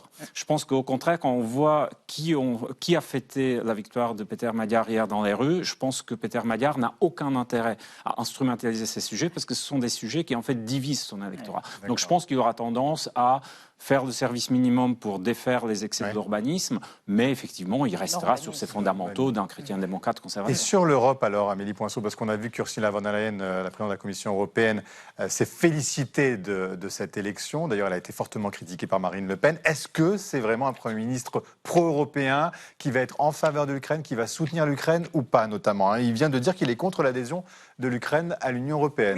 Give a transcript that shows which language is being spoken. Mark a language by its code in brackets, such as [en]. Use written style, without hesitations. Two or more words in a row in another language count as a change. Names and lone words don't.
[fr] Je pense qu'au contraire, quand on voit qui a fêté la victoire de Peter Magyar hier dans les rues, je pense que Peter Magyar n'a aucun intérêt à instrumentaliser ces sujets, parce que ce sont des sujets qui en fait divisent son électorat. Donc je pense qu'il aura tendance à faire le service minimum pour défaire les excès de l'urbanisme, mais effectivement, il restera sur ses fondamentaux d'un chrétien démocrate conservateur. Et sur l'Europe, alors, Amélie Poinçot, parce qu'on a vu qu'Ursula von der Leyen, la présidente de la Commission européenne, s'est félicitée de cette élection. D'ailleurs, elle a été fortement critiquée par Marine Le Pen. Est-ce que c'est vraiment un Premier ministre pro-européen qui va être en faveur de l'Ukraine, qui va soutenir l'Ukraine ou pas, notamment, Il vient de dire qu'il est contre l'adhésion de l'Ukraine à l'Union européenne.